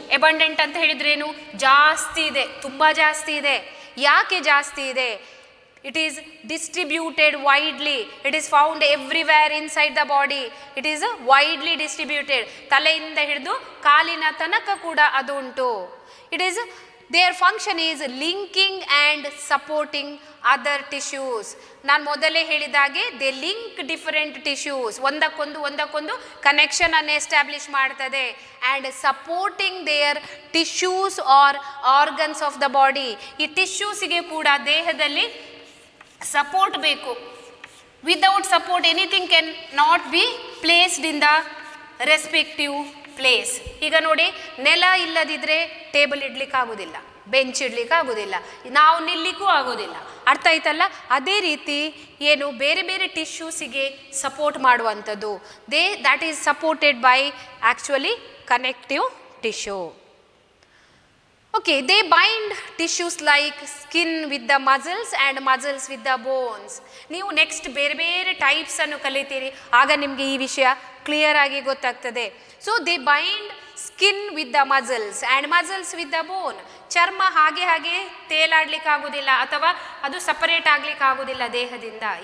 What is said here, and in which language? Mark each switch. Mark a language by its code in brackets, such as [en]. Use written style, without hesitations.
[kn] ಎಬಂಡೆಂಟ್ ಅಂತ ಹೇಳಿದ್ರೇನು, ಜಾಸ್ತಿ ಇದೆ, ತುಂಬ ಜಾಸ್ತಿ ಇದೆ. ಯಾಕೆ ಜಾಸ್ತಿ ಇದೆ? [en] It is distributed widely. It is found everywhere inside the body. It is widely distributed. [kn] ತಲೆಯಿಂದ ಹಿಡಿದು ಕಾಲಿನ ತನಕ ಕೂಡ ಅದು ಉಂಟು. [en] It is their function is linking and supporting other tissues. [kn] ನಾನು ಮೊದಲೇ ಹೇಳಿದಾಗೆ [en] they link different tissues, [kn] ಒಂದಕ್ಕೊಂದು ಕನೆಕ್ಷನ್ ಅನ್ನು ಎಸ್ಟಾಬ್ಲಿಷ್ ಮಾಡ್ತದೆ. [en] And supporting their tissues are organs of the body. [kn] ಈ ಟಿಶ್ಯೂಸಿಗೆ ಕೂಡ ದೇಹದಲ್ಲಿ ಸಪೋರ್ಟ್ ಬೇಕು. [en] Without support anything can not be placed in the respective place. [kn] ಈಗ ನೋಡಿ, ನೆಲ ಇಲ್ಲದಿದ್ದರೆ ಟೇಬಲ್ ಇಡ್ಲಿಕ್ಕೆ ಆಗೋದಿಲ್ಲ, ಬೆಂಚ್ ಇಡ್ಲಿಕ್ಕೆ ಆಗೋದಿಲ್ಲ, ನಾವು ನಿಲ್ಲಿಕ್ಕೂ ಆಗೋದಿಲ್ಲ. ಅರ್ಥ ಆಯ್ತಲ್ಲ? ಅದೇ ರೀತಿ ಏನು ಬೇರೆ ಬೇರೆ ಟಿಶ್ಯೂಸಿಗೆ ಸಪೋರ್ಟ್ ಮಾಡುವಂಥದ್ದು, [en] That is supported by actually connective tissue. Okay, they bind tissues like skin with the muscles and muscles with the bones. [kn] ನೀವು ನೆಕ್ಸ್ಟ್ ಬೇರೆ ಬೇರೆ ಟೈಪ್ಸನ್ನು ಕಲಿತೀರಿ, ಆಗ ನಿಮಗೆ ಈ ವಿಷಯ ಕ್ಲಿಯರ್ ಆಗಿ ಗೊತ್ತಾಗ್ತದೆ. [en] So they bind skin with the muscles and muscles with the bone. [kn] ಚರ್ಮ ಹಾಗೆ ತೇಲಾಡ್ಲಿಕ್ಕೆ ಆಗೋದಿಲ್ಲ ಅಥವಾ ಅದು ಸಪರೇಟ್ ಆಗ್ಲಿಕ್ಕೆ ಆಗೋದಿಲ್ಲ ದೇಹದಿಂದ.